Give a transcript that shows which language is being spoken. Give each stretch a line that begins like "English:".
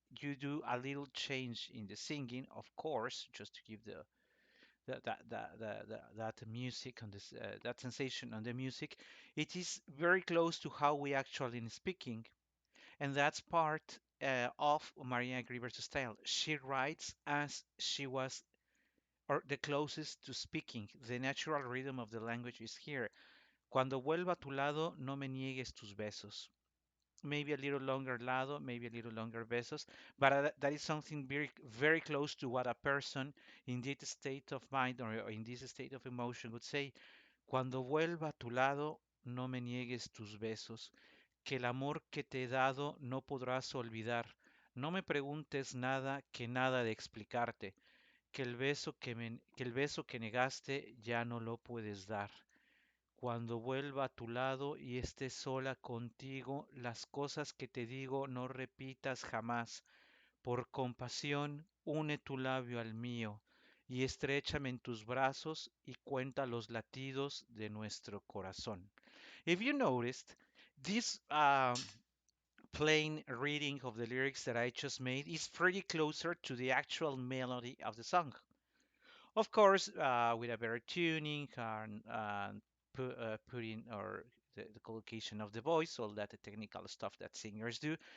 English: you do a little change in the singing, of course, just to give that music on this that sensation on the music. It is very close to how we actually speaking, and that's part of Maria Grieber's style. She writes as she was, or the closest to speaking. The natural rhythm of the language is here.
Spanish: Cuando vuelva a tu lado, no me niegues tus besos.
English: Maybe a little longer lado, maybe a little longer besos, but that is something very close to what a person in this state of mind or in this state of emotion would say.
Spanish: Cuando vuelva a tu lado, no me niegues tus besos, que el amor que te he dado no podrás olvidar. No me preguntes nada, que nada de explicarte, que el beso que negaste ya no lo puedes dar. Cuando vuelva a tu lado y esté sola contigo, las cosas que te digo no repitas jamás. Por compasión, une tu labio al mío y estréchame en tus brazos y cuenta los latidos de nuestro corazón.
English: If you noticed, this plain reading of the lyrics that I just made is pretty closer to the actual melody of the song. Of course, with a better tuning and putting or the collocation of the voice, all that the technical stuff that singers do.